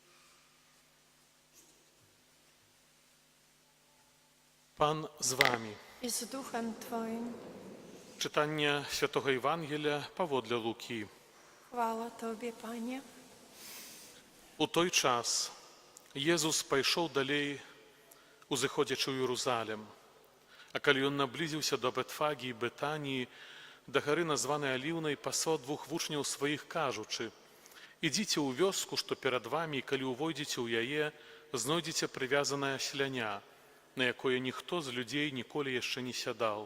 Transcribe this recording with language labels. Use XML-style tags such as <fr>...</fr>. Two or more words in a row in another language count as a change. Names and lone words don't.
<pl>Pan z wami. i z duchem Twoim. Czytanie Świętego Ewangelia powodle Luki. Chwała Tobie, Panie.</pl> <be>У той час Езус пайшоў далей, узыходзячы ў Єрусалим. А калі ён наблізіўся до Бетфагі і Бетаніі, да гары, названай Аліўнай, паслаў двух вучняў сваіх, кажучы: «Ідзіце ў вёску, што перад вамі, і калі ўвойдзеце ў яе, знойдзеце прывязанае асляня, на якое ніхто з людзей ніколі яшчэ не сядаў.</be>